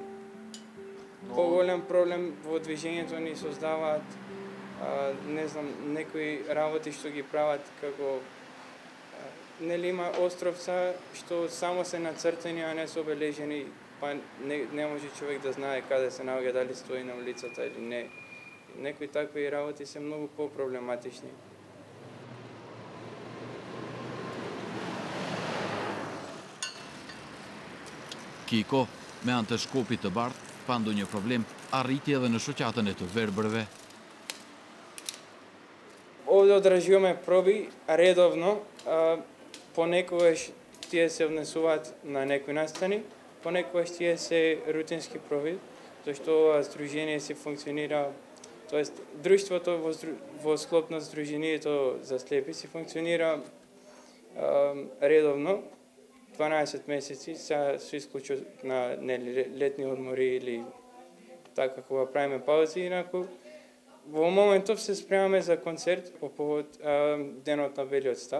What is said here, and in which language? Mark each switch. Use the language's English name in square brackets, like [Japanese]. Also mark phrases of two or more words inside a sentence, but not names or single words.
[Macedonian] Поголем проблем во движењето ни создаваат не знам, некои работи што ги прават како нели има островца што само се нацртени, а не се обележени, па не може човек да знае каде се наоѓа, дали стои на улицата или не. Некои такви работи се многу по-проблематични. [Albanian] Kiko, me anë të Shkopit të Bardh, pa ndonjë problem, arriti edhe në shoqatën e të verbërve. [Macedonian] Овде одражуваме проби редовно, понекогаш тие се внесуваат на некои настани, понекогаш тие се рутински проби, зашто ова здружение се функционира, тоест друштвото во склоп на здружението за слепи се функционира редовно, 12 месеци, со исклучок на летни одмори или така кога правиме паузи, инаку во моментов се спремаме за концерт по повод денот на Белиот стап.